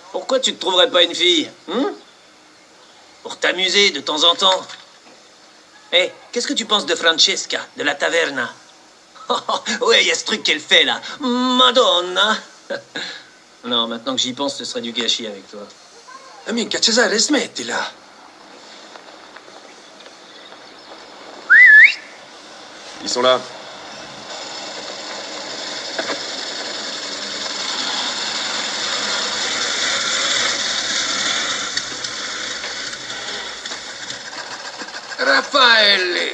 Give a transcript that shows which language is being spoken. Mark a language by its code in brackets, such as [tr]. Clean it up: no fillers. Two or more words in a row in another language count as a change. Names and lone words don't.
[fr] Pourquoi tu te trouverais pas une fille, pour t'amuser de temps en temps. Hé, qu'est-ce que tu penses de Francesca, de la taverna? Ouais, il y a ce truc qu'elle fait, là. Madonna. Non, maintenant que j'y pense, ce serait du gâchis avec toi. [it] Minchia, Cesare, smettila. [fr] Ils sont là. Raffaele,